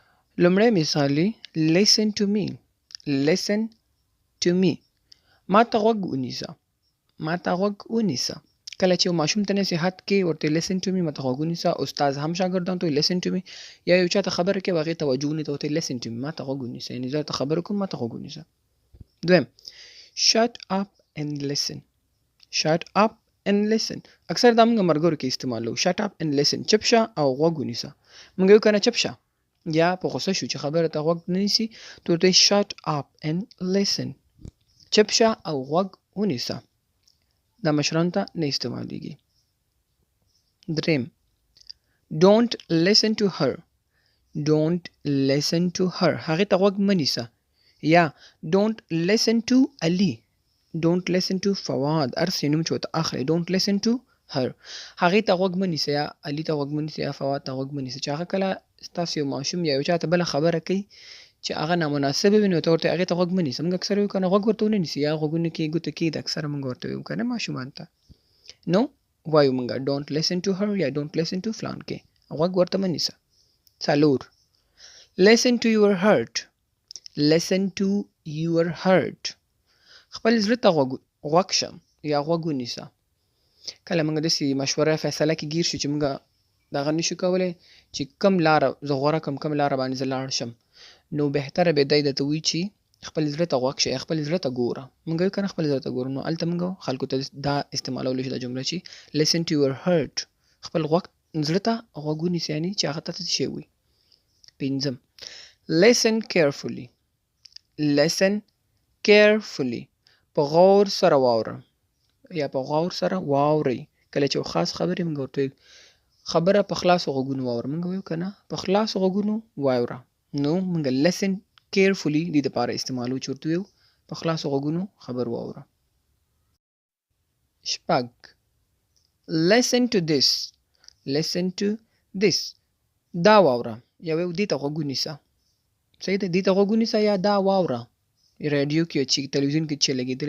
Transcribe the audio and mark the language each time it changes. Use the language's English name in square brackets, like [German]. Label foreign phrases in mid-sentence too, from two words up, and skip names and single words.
[Pashto] لومړی مثال دی [English] listen to me. listen to me. [Pashto] ما ته غوږ ونیسه. ما ته غوږ ونیسه. کله چې یو ماشوم ته نصیحت کې ورته [English] listen to me [Pashto] ما ته غوږ ونیسه. استاد هم شاګردانو ته [English] listen to me. [Pashto] یا یو چاته خبره کوي هغې توجه ونیته ورته [English] listen to me [Pashto] ما ته غوږ ونیسه. یعنې زه ته خبره کوم ما ته غوږ ونیسه. [English] دویم shut up and listen. shut up and listen. [Pashto] اکثر دا موږ ملګرو کې استعمالوو. [English] shut up and listen. [Pashto] چپ شه او غوږ ونیسه. موږ یو کنه چپ شه. یا په غوسه شو چې خبره ته غوږ نه نیسي ته ورته [English] shut up and listen. [Pashto] چپ شه او غوږ ونیسه. دا مشرانو ته نه استعمالیږي. [English] دریم don't listen to her. don't listen to her. [Pashto] هغې ته غوږ مه نیسه. [English] یا don't listen to Ali. don't listen to فواد. [Pashto] هر څه نوم چې ورته اخلئ [English] don't listen to her. [Pashto] هغې ته غوږ مه نیسه یا علي ته غوږ مه نیسه یا فواد ته غوږ مه نیسه چې هغه کله ستاسو یو ماشوم یا یو چاته بله خبره کوي چې هغه نامناسبه وي نو ته ورته هغې ته غوږ مه نیسه. موږ اکثر وایو که نه غوږ ورته ونه نیسي یا غوږونه کې ګوته کېږده اکثره موږ ورته وایو که نه ماشومانو ته نو وایو موږ [English] don't listen to her [Pashto] یا [English] don't listen to [Pashto] فلان کې غوږ ورته مه نیسه. [English] څلور listen to your heart. listen to your heart. [Pashto] خپل زړه ته غوږ شه یا غوږ ونیسه. کله موږ داسې مشوره فیصله کې ګیر شو چې موږ دغه نشو کولی چې کوم لاره زه غوره کړم کوم لاره باندې زه لاړ شم نو بهتره به دی درته وایي چې خپل زړه ته غوږ شه یا خپل زړه ته ګوره. موږ وایو که نه خپل زړه ته ګوره نو هلته موږ خلکو ته دا استعمالولی شو دا جمله چې [English] listen to your heart. [Pashto] خپل زړه ته غوږ ونیسه یعنې چې هغه ته څه شی وایي. [English] پنځم listen carefully. listen carefully. [Pashto] په غور سره واوره یا په غور سره واورئ. کله چې یو خاص خبرې موږ ورته خبره په خلاصو غوږونو واوره. موږ وایو که نه په خلاصو غوږونو واوره نو موږ [English] listen carefully [Pashto] دې دپاره استعمالو چې ورته وایو په خلاصو غوږونو خبر واوره. [English] شپږ listen to this. listen to this. [Pashto] دا واوره یا وایو دې ته غوږ ونیسه. صحیح ده دې ته غوږ ونیسه یا دا واوره. رادیو کې چې تلویزیون کې چې لګېدلی